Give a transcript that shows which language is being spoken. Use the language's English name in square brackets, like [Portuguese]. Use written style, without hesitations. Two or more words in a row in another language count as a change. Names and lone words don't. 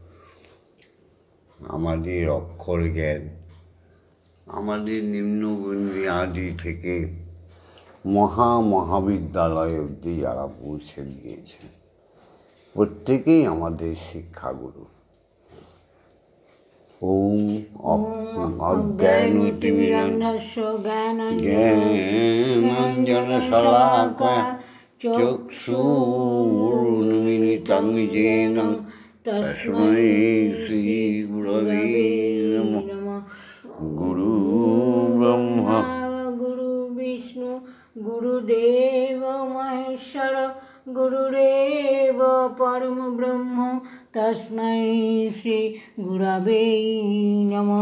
[Bangla] আমাদের অক্ষর জ্ঞান, আমাদের নিম্ন বুনিয়াদি থেকে মহাবিদ্যালয় অবধি যারা পৌঁছে দিয়েছে, প্রত্যেকেই আমাদের শিক্ষাগুরু। [Sanskrit] ওম অজ্ঞানতিমিরান্ধস্য জ্ঞানাঞ্জনশলাকয়া চক্ষুरुन्मिलितं येन तस्मै श्रीगुरवे नमः। गुरु ब्रह्मा गुरु विष्णु गुरुदेव महेश्वर, गुरुरेव परम ब्रह्म, तस्मै श्री गुरवे नमः।